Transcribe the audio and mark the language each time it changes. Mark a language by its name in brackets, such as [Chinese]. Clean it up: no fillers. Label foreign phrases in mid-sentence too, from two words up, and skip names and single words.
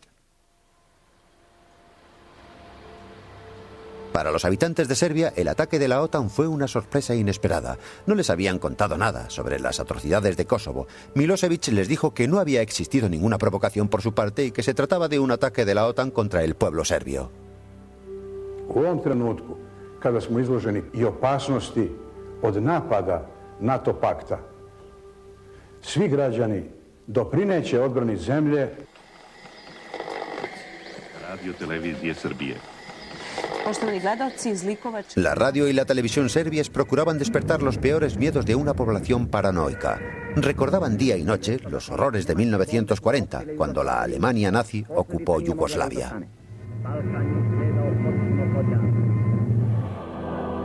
[Spanish] Para los habitantes de Serbia, el ataque de la OTAN fue una sorpresa inesperada. No les habían contado nada sobre las atrocidades de Kosovo. Milosevic les dijo que no había existido ninguna provocación por su parte y que se trataba de un ataque de la OTAN contra el pueblo serbio. [Serbian] U ovom trenutku, kada smo izloženi i opasnosti od napada NATO pakta, svi građani doprineće odbrani zemlje. Radio Televizije Srbije. [Spanish] La radio y la televisión serbias procuraban despertar los peores miedos de una población paranoica. Recordaban día y noche los horrores de 1940, cuando la Alemania nazi ocupó Yugoslavia.